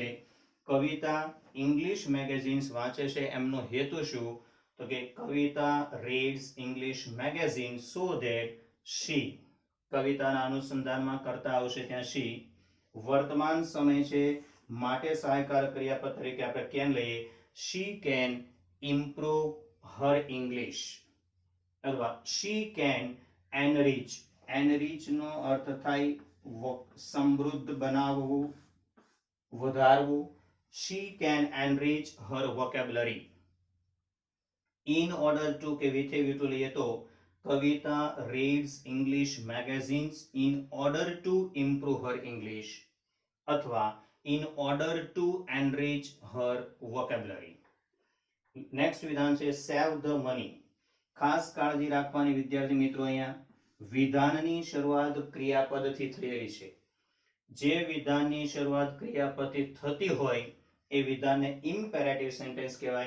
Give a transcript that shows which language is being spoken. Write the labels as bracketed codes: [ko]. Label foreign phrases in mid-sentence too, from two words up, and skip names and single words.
[gu] કવિતા [en] English magazines [gu] વાંચે છે, એમનો હેતુ શું? તો કે [en] Kavita reads English magazine so that she. [gu] કવિતાના અનુસંધાનમાં કરતા આવશે ત્યાં શી. વર્તમાન સમય છે માટે સહાયકારક ક્રિયાપદ તરીકે આપણે કેન લઈએ. [en] she can improve her English અથવા she can enrich. [gu] enrich નો અર્થ થાય સમૃદ્ધ બનાવવું, વધારવું. [en] she can enrich her vocabulary. in order to કે with a view to [gu] લઈએ તો [en] કવિતા reads English magazines in order to improve her English અથવા in order to enrich her vocabulary. [gu] નેક્સ્ટ વિધાન છે [en] save the money. [gu] ખાસ કાળજી રાખવાની વિદ્યાર્થી મિત્રો, અહીંયા વિધાનની શરૂઆત ક્રિયાપદથી થયેલી છે. જે વિધાનની શરૂઆત ક્રિયાપદથી થતી હોય એ વિધાનને [en] imperative sentence [gu] કહેવાય.